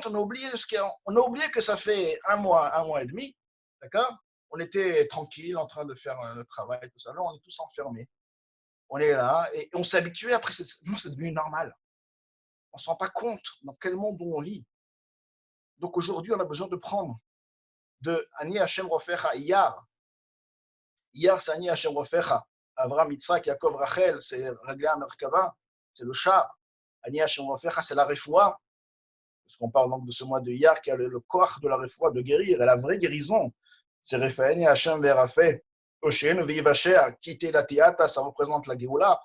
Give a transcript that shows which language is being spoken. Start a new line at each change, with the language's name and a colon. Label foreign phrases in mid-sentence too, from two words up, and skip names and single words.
French: On a oublié que ça fait un mois et demi. D'accord? On était tranquille en train de faire notre travail, tout ça. Là, on est tous enfermés. On est là et on s'est habitué. Après, c'est devenu normal. On ne se rend pas compte dans quel monde on vit. Donc aujourd'hui, on a besoin de prendre de
Hebrew: אני השם רופאך,
French: Iyar. Iyar, c'est
Hebrew: אני השם רופאך.
French: Avram, Yitzhak, Yaakov, Rachel, c'est
Hebrew: רגלי מרכבה,
French: c'est le char.
Hebrew: אני השם רופאך,
French: c'est la refoua. Parce qu'on parle donc de ce mois de Iyar qui a le corps de la refoua de guérir. Et la vraie guérison, c'est
Hebrew: רפאני השם וארפא. Oshen Vivasher,
French: quitter la Tiata, ça représente la Géoula.